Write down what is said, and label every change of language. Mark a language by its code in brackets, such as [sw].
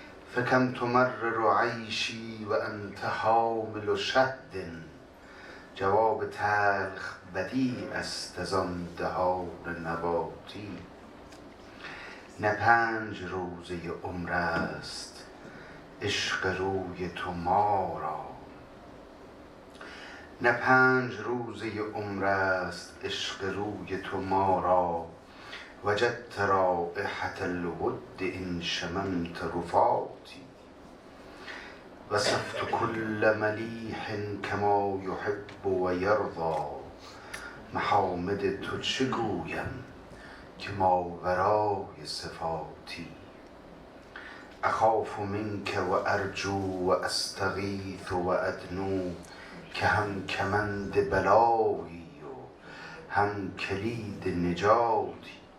[ar] فکم تمرر عیشی و انت حامل شهد، [fa] جواب تلخ بدیع است از آن دهان نباتی. نه 5 روزه عمر است عشق روی تو ما را، نه 5 روزه عمر است عشق روی تو ما را. [ar] وجدت رائحة الود إن شممت رفاتي، وصفت كل ملیح كما يحب ويرضى. [fa] محامد تو چه گویم که ماورای صفاتی. [ar] اخاف منك و ارجو و استغیث و ادنو، [fa] که هم کمند بلایی و هم کلید نجاتی.